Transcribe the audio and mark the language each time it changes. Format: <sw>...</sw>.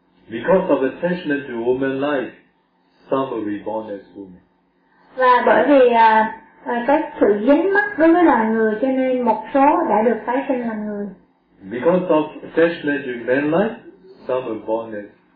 <en>Because of attachment to woman life, some are reborn as women.</en> <vi>Và bởi vì cái sự dính mắc đối với loài người cho nên một số đã được tái sinh làm người.</vi> <en>Because of attachment to man life, some are born as men.</en>